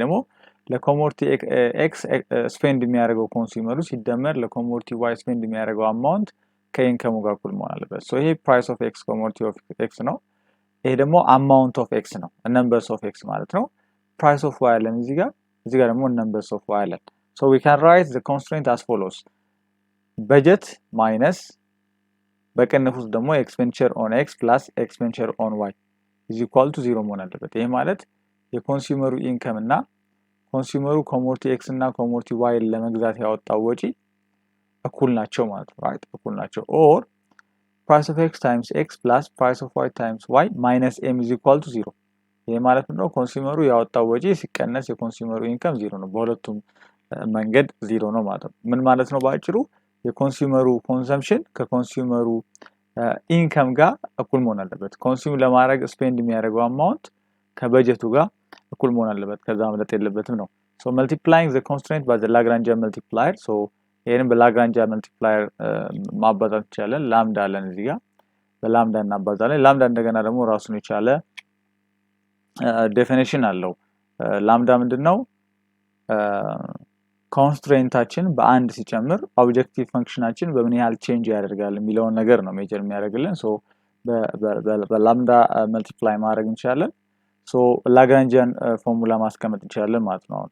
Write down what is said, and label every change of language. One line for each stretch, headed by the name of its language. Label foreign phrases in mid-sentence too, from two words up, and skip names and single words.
Amharic: ደግሞ ለኮሞዲቲ ኤክስ ስፔንድ የሚያደርገው ኮንሱመሩ ሲደመር ለኮሞዲቲ ዋይ ስፔንድ የሚያደርገው አማውንት ከኢንከሙ ጋር እኩል መሆን አለበት። ይሄ
English: price of x commodity of x
Amharic: ነው። ይሄ ደግሞ
English: amount of x
Amharic: ነው፣ ነምበርስ
English: of x
Amharic: ማለት ነው።
English: price of y
Amharic: አለን እዚህ ጋር ደግሞ
English: numbers of y
Amharic: አለን።
English: we can write the constraint as follows።
Amharic: በጀት ማይነስ በቅንፍ ውስጥ ደግሞ
English: expenditure on x plus expenditure on y is equal to 0
Amharic: መሆን አለበት። ይሄ ማለት የኮንሱመሩ ኢንከም እና ኮንሱመሩ
English: commodity x
Amharic: እና
English: commodity y
Amharic: ለመግዛት ያወጣው ወጪ እኩል ናቸው ማለት ነው። ራይት እኩል ናቸው። ኦር
English: price of x times x plus price of y times y minus m is equal to 0።
Amharic: ይሄ ማለት ነው ኮንሱመሩ ያወጣው ወጪ ሲቀነስ የኮንሱመሩ ኢንከም 0 ነው። በሁለቱም መንገድ 0 ነው ማለት ነው። ምን ማለት ነው? በአጭሩ የኮንሱመሩ ኮንሰምፕሽን ከኮንሱመሩ ኢንከም ጋር እኩል መሆን አለበት። ኮንሱም ለማድረግ ስፔንድ የሚያደርገው አማውንት ከበጀቱ ጋር እኩል መሆን አለበት፣ ከዛ መለጥ የለበትም ነው።
English: multiplying the constraint by the Lagrangian multiplier።
Amharic: ይሄንን በላግራንጂያን መልቲፕላየር ማባዛት ይቻላል። ላምዳ አለን እዚህ ጋር በላምዳ እናባዛለን። ላምዳ እንደገና ደግሞ ራሱን የቻለ ዴፊኒሽን አለው። ላምዳ ምንድነው? ኮንስትሬንታችን በአንድ ሲጨምር ኦብጀክቲቭ ፈንክሽናችን በምን ያህል ቼንጅ ያደርጋል የሚለውን ነገር ነው ሜጀር የሚያደርግልን። በላምዳ መልቲፕላይ ማድረግ እንችላለን።
English: Lagrangian formula
Amharic: ማስቀመጥ እንችላለን ማለት ነው።